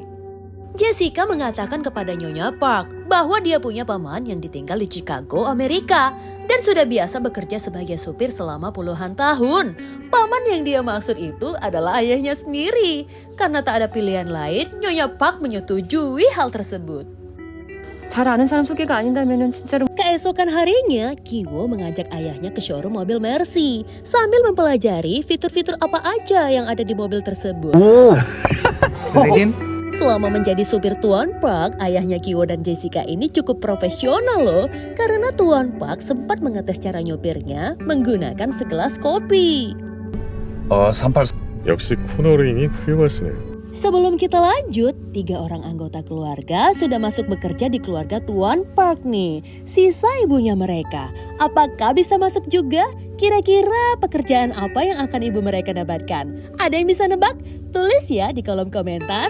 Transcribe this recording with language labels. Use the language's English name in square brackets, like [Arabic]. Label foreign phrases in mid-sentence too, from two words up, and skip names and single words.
[Indonesian] Jessica mengatakan kepada Nyonya Park bahwa dia punya paman yang ditinggal di Chicago, Amerika, dan sudah biasa bekerja sebagai supir selama puluhan tahun. Paman yang dia maksud itu adalah ayahnya sendiri. Karena tak ada pilihan lain, Nyonya Park menyetujui hal tersebut. [Korean] 잘 아는 사람 소개가 아닌다면은 진짜로. [Indonesian] Keesokan harinya, Kiwo mengajak ayahnya ke showroom mobil Mercy sambil mempelajari fitur-fitur apa aja yang ada di mobil tersebut. [Korean] 오 선생님 [Indonesian] Selama menjadi supir Tuan Park, ayahnya Kiwo dan Jessica ini cukup profesional loh. Karena Tuan Park sempat mengetes cara nyopirnya menggunakan segelas kopi. 38 [Korean] 역시 코너링이 훌륭하시네요. [Indonesian] Sebelum kita lanjut, 3 orang anggota keluarga sudah masuk bekerja di keluarga Tuan Park nih. Sisa ibunya mereka, apakah bisa masuk juga? Kira-kira pekerjaan apa yang akan ibu mereka dapatkan? Ada yang bisa nebak? Tulis ya di kolom komentar.